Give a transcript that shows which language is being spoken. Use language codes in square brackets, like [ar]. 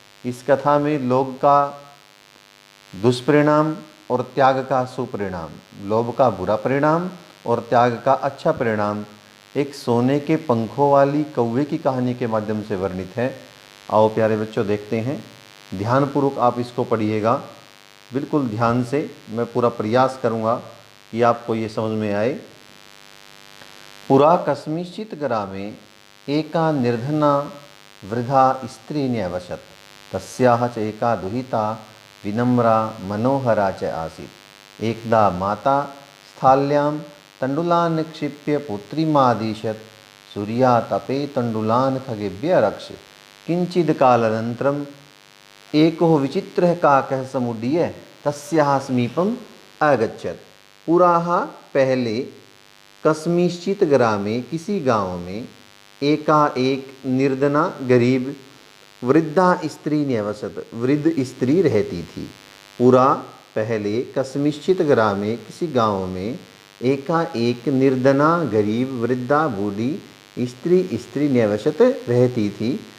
[hi] इस कथा में लोभ का दुष्परिणाम और त्याग का सुपरिणाम, लोभ का बुरा परिणाम और त्याग का अच्छा परिणाम एक सोने के पंखों वाली कौवे की कहानी के माध्यम से वर्णित है। आओ प्यारे बच्चों देखते हैं, ध्यानपूर्वक आप इसको पढ़िएगा, बिल्कुल ध्यान से। मैं पूरा प्रयास करूंगा कि आपको ये समझ में आए। [sa] पुरा कस्मिंश्चित् ग्रामे एका निर्धना वृद्धा स्त्री न्यवसत्, तस्याः च एका दुहिता विनम्रा मनोहरा च आसीत्। एकदा माता स्थाल्यां तण्डुलान् निक्षिप्य पुत्रीमादिशत्। सूर्यातपे तण्डुलान् खगेभ्यः रक्ष। किञ्चिद्कालानन्तरम् एको विचित्रः काकः समुड्डीय तस्याः समीपम् अगच्छत्। [hi] पुराः पहले कस्मिंश्चित् ग्रामे किसी गांव में एका एक निर्धना गरीब वृद्धा स्त्री न्यवसत, वृद्ध स्त्री रहती थी। पुरा पहले कस्मिंश्चित् ग्रामे किसी गांव में एका एक निर्धना गरीब वृद्धा बूढ़ी स्त्री न्यवसत रहती थी।